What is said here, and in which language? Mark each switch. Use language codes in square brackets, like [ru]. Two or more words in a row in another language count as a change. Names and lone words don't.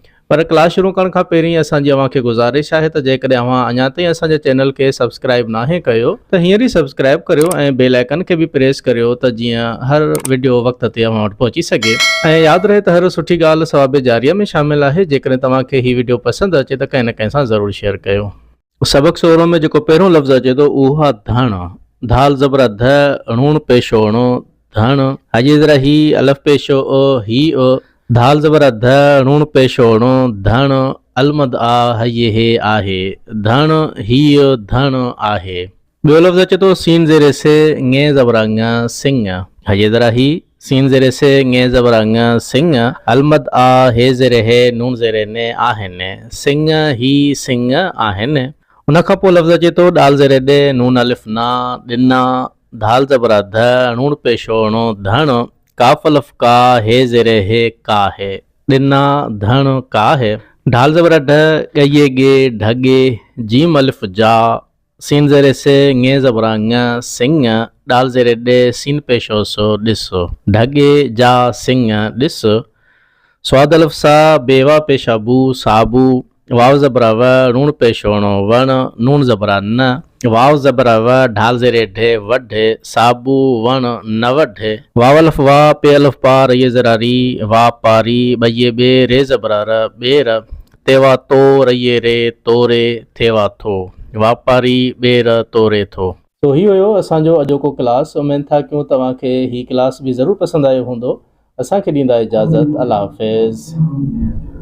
[sd] पर क्लास शुरू करण खां पहिरीं असांजी अव्हांखे गुज़ारिश आहे त जेकॾहिं अव्हां अञा ताईं असांजे चैनल खे सब्सक्राइब नाहे कयो त हींअर ई सब्सक्राइब करियो ऐं [en] bell icon [sd] खे बि प्रेस करियो त जीअं हर वीडियो वक़्त ते अव्हां वटि पहुची सघे। ऐं यादि रहे त हर सुठी ॻाल्हि सवाबे जारिया में शामिल आहे। जेकॾहिं तव्हांखे हीअ वीडियो पसंदि अचे त कंहिं न कंहिं सां ज़रूरु शेयर कयो। सबक़ 16 में जेको पहिरियों लफ़्ज़ अचे थो उहो आहे धण। धाल ज़बर ध, णूण पेशो ण, धण। हाजी ज़रा ही, अलफ पेशो ही, धाल ज़बर ध, णूण पेशो ण, धण। अलमद आ, हये हे आहे, धण हीअ धण आहे। ॿियो लफ़्ज़ अचे थो सीन ज़ेरे से, ङे ज़बर ङ, सिंह। हये ज़रा ही, सीन ज़ेरे से, ङे ज़बर ङ, सिंह। अलमद आ, हे ज़ेरे हे, नून ज़ेरे ने आहिनि, सिंह ही सिंह आहिनि। उन खां पोइ लफ़्ज़ अचे थो ॾाल ज़ेरे ॾे, नून अलिफ ना, ॾिना। धाल ज़बर ध, णूण पेशो ण, धण। काफ अलिफ का, हे ज़ेरे हे, काहे, ॾिना धण काहे। ढाल ज़बर ढ, ॻये गे, ढगे। जीम अलिफ जा, सीन ज़ेरे से, ङे ज़बर ङ, सिंह। ॾाल ज़ेरे ॾे, सीन पेशो सो, ॾिस। ढगे जा, सिंह ॾिस। स्वाद अलिफ सा, बेवा पेशा बू, साबू। वाव ज़बर व, णूण पेशो ण, वण। नून ज़बर न। वाव ज़बर व, ढाल ज़ेरे ढे, वढ। साबू वण, न वढ। वाव अलिफ वा, पे अलिफ पा, रये ज़रा री, वा पारी। ॿये ॿे, रे ज़बर र, ॿेर। तेवा तो, रये रे, तोरे। थेवा थो, वापारी ॿेर तोरे थो। तो ही हुयो असांजो अॼोको क्लास। उमेद था कयूं तव्हांखे ही क्लास बि ज़रूरु पसंदि आयो हूंदो। असांखे ॾींदा इजाज़त। अल्लाह हाफ़िज़।